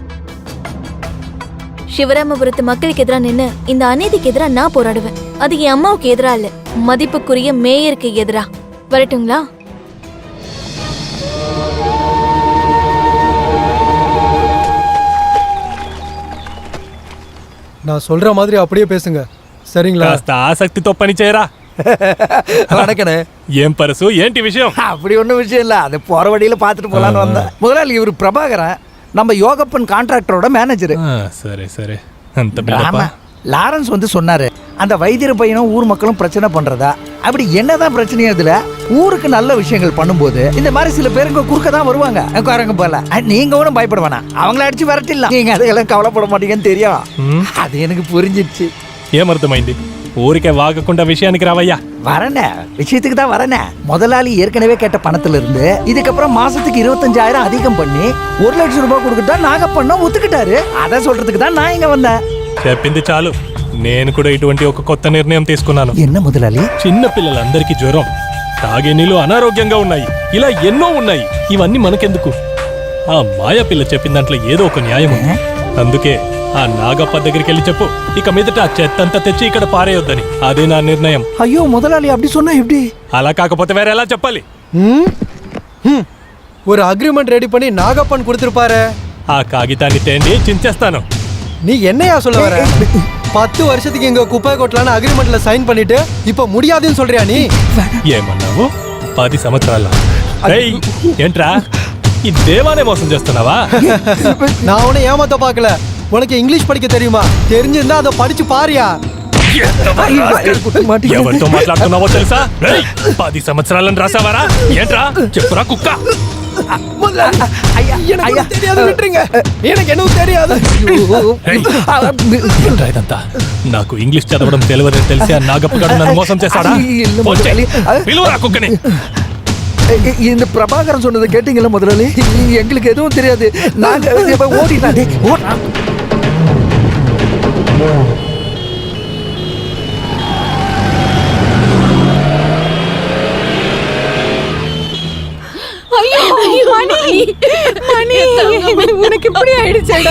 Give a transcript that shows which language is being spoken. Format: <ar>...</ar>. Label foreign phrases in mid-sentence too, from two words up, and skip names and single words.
<ta>சிவராமபுரத்து மக்களுக்கு எதிராக நின்னு இந்த அநீதிக்கு எதிராக நான் போராடுவேன். அது என் அம்மாவுக்கு எதிரா இல்ல, மதிப்புக்குரிய மேயருக்கு எதிரா. வரட்டுங்களா? நான் சொல்ற மாதிரி அப்படியே பேசுங்க, சரிங்களா?</ta> <te>ఆసక్తితో పని చేయరా.</te> <ta>வணக்கண்ணே.</ta> <te>ఏం పరసు, ఏంటి విషయం?</te> <ta>அப்படி ஒன்றும் விஷயம் இல்லை, அது போற வழியில பார்த்துட்டு போலான்னு வந்தேன். முதலாளி இவர் பிரபாகரன், நம்ம யோகப்பன்</ta> <en>contractor's manager.</en> <te>సరే సరే, అంత బిల్డప్పా.</te> <ta>லாரன்ஸ் வந்து சொன்னாரு, அந்த வைத்தியர் பையனும் ஊர் மக்களும் பிரச்சனை பண்றதா. அப்படி என்னதான் பிரச்சனையோ இதுல, ஊருக்கு நல்ல விஷயங்கள் பண்ணும்போது இந்த மாதிரி சில பேருங்க குறுக்க தான் வருவாங்க. குரங்கு போல நீங்க ஒன்றும் பயப்பட வேணாம், அவங்கள அடிச்சு வரட்டிடலாம். நீங்க அதுக்கெல்லாம் கவலைப்பட மாட்டீங்கன்னு தெரியும். அது எனக்கு புரிஞ்சிடுச்சு.</ta> <te>ఏమర్థమైంది? ఊరికే వాగకుండా విషయానికి రావయ్యా.</te> <ta>வரனே, விஷயத்துக்கு தான் வரனே. முதலாளி ஏற்கனவே கேட்ட பணத்துல இருந்து இதுக்கப்புறம் மாசத்துக்கு 25,000 அதிகம் பண்ணி 1 லட்சம் ரூபாய் கொடுக்கட்டா நாகப்பண்ண ஒத்துக்கிட்டாரு. அதை சொல்றதுக்கு தான் நான் இங்க வந்தேன்.</ta> <te>చెప్పింది చాలు. నేను కూడా ఇటువంటి ఒక కొత్త నిర్ణయం తీసుకున్నాను.</te> <ta>என்ன முதலாளி?</ta> <te>చిన్న పిల్లలందరికీ జ్వరం, తాగే నీళ్ళు అనారోగ్యంగా ఉన్నాయి, ఇలా ఎన్నో ఉన్నాయి. ఇవన్నీ మనకెందుకు? ఆ మాయా పిల్ల చెప్పిన దాంట్లో ఏదో ఒక న్యాయం ఉంది. అందుకే ఆ నాగప్ప దగ్గరికి వెళ్ళి చెప్పు, ఇక మీదట ఆ చెత్తంతా తెచ్చి ఇక్కడ పారేయొద్దని. అదే నా నిర్ణయం.</te> <ta>ஐயோ முதலாளி அப்படி சொன்னா எப்படி?</ta> <te>అలా కాకపోతే వేరే ఎలా చెప్పాలి?</te> <ta>ஒரு</ta> <en>agreement ready</en> <ta>பண்ணி நாகப்பன் கொடுத்திருப்பாரு.</ta> <te>ఆ కాగితాన్ని తేండి, చించేస్తాను.</te> <ta>நீ என்னையா சொல்ல வர? 10 வருஷத்துக்கு எங்க குப்பை கொட்டலான்னு</ta> <en>agreement sign</en> <ta>பண்ணிட்டு இப்ப முடியாதுன்னு சொல்றியா நீ?</ta> <te>ఏమన్నావు? 10 సంవత్సరాల? ఏయ్, ఏంట్రా ఈ దేవానే మోసం చేస్తున్నావా?</te> <ta>நான் உன்னை ఏమాத்த பார்க்கல. உனக்கு இங்கிலீஷ் படிக்க தெரியுமா? தெரிஞ்சிருந்தா அதை படிச்சு பாரியா.</ta> <te>ఎవరితో మాట్లాడుతున్నావో తెలుసా? 10 సంవత్సరాలను రాసావారా? ఏంట్రా చెప్పురా కుక్క. எனக்கு தெரியாது, விட்டுருங்க. எனக்கு என்ன தெரியாது. ఏంట్రా ఇదంతా? నాకు ఇంగ్లీష్ చదవడం తెలియదని తెలిసి ఆ నాగప్పగాడు నన్ను మోసం చేశాడా? పిలువరా కుక్కని.</te> <ta>இந்த பிரபாகரன் சொன்னதை கேட்டீங்களா முதலாளி? எங்களுக்கு எதுவும் தெரியாது. நாங்க ஓடினாடே ஓடா. மணி, உனக்கு இப்படி ஆயிடுச்சேடா.</ta>